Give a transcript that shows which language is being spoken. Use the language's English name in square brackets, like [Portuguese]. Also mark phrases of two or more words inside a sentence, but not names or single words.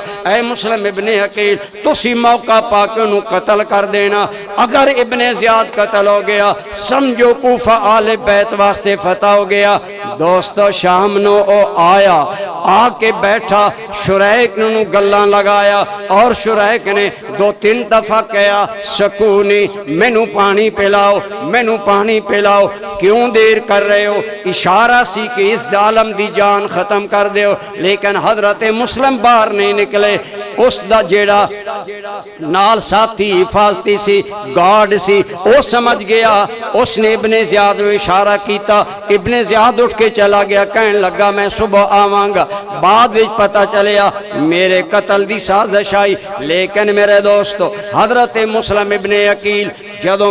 [Punjabi] اے مسلم ابن عقیل تسی موقع پا کے انہوں قتل کر دینا، اگر ابن زیاد قتل ہو گیا سمجھو کوفہ آل بیت واسطے فتح ہو گیا۔ دوستو شام نو او آیا، آ کے بیٹھا، شرائق نے گلہ لگایا، اور شرائق نے 2-3 دفعہ کہا سکونی مینوں پانی پلاؤ، مینوں پانی پلاؤ، کیوں دیر کر رہے ہو؟ اشارہ سی کہ اس ظالم دی جان ختم کر دیو، لیکن حضرت مسلم باہر نہیں نکلے۔ اس دا جیڑا نال ساتھی حفاظتی سی، گارڈ سی، وہ سمجھ گیا، اس نے ابن زیاد کو اشارہ کیتا، ابن زیاد اٹھ کے چلا گیا، کہنے لگا میں صبح آواں گا۔ بعد وچ پتہ چلیا میرے قتل دی سازش آئی، لیکن میرے دوستو حضرت مسلم ابن عقیل جدوں